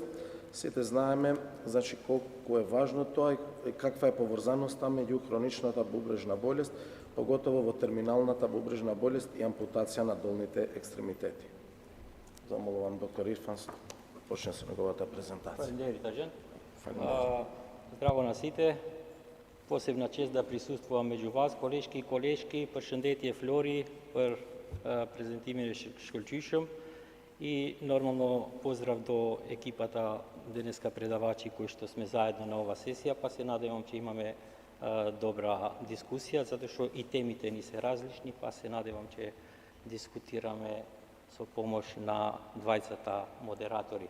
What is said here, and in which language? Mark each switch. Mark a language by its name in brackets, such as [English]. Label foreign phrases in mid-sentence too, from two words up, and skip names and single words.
[Macedonian] Сите знаеме колку е важно тоа и каква е поврзаноста меѓу хроничната бубрежна болест, поготово во терминалната бубрежна болест и ампутација на долните екстремитети. Замолувам доктор Ирфан, почне со неговата презентација. Здраво на сите. Посебна чест да присуствувам меѓу вас, колешки и колешки. [Albanian] Përshëndetje Flori për prezentimin e shkëlqyshëm [Macedonian] и нормално поздрав до екипата денеска предавачи кои што сме заедно на ова сесија, па се надевам че имаме добра дискусија, затоа што и темите ни се различни, па се надевам че дискутираме со помош на двајцата модератори.